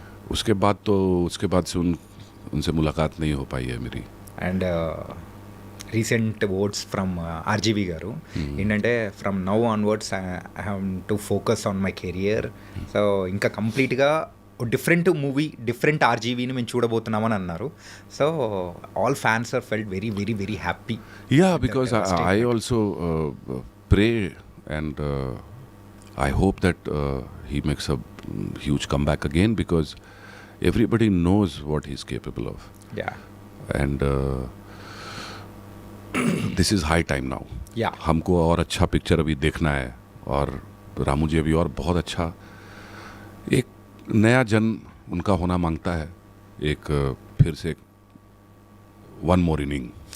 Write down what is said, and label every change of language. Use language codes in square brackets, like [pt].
[hi] उसके बाद से उनसे मुलाकात नहीं हो पाई है मेरी। [en] and recent words from RGV [te] గారు ఏంటంటే [en] From now onwards I have to focus on my career. [te] So ఇంకా కంప్లీట్గా డిఫరెంట్ మూవీ, డిఫరెంట్ ఆర్జీవీని మేము చూడబోతున్నామని అన్నారు. [en] So all fans are felt very very very happy. Yeah, because I also pray and I hope that he makes a huge comeback again, because everybody knows what he's capable of. Yeah. And this is high time now. Yeah. [hi] हमको और अच्छा picture अभी देखना है, और रामू जी अभी और बहुत अच्छा एक नया जन्म उनका होना मांगता है। एक फिर से [en] one more inning.